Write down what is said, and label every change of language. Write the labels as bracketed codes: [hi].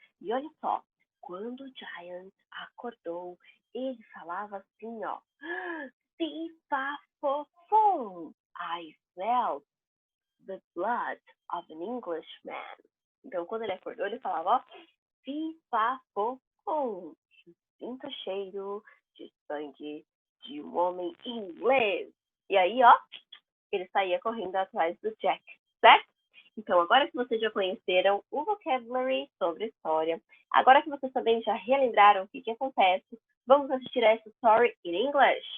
[pt] E olha só, quando o Giant acordou, ele falava assim, ó. Fifafofum. [en] I smell the blood of an Englishman. [pt] Então, quando ele acordou, ele falava, ó. Fifafofum. Sinto o cheiro de sangue de um homem inglês. E aí, ó, ele saía correndo atrás do Jack, certo? Então, agora que vocês já conheceram o vocabulary sobre a história, agora que vocês também já relembraram o que acontece, vamos assistir a essa story [en] in English.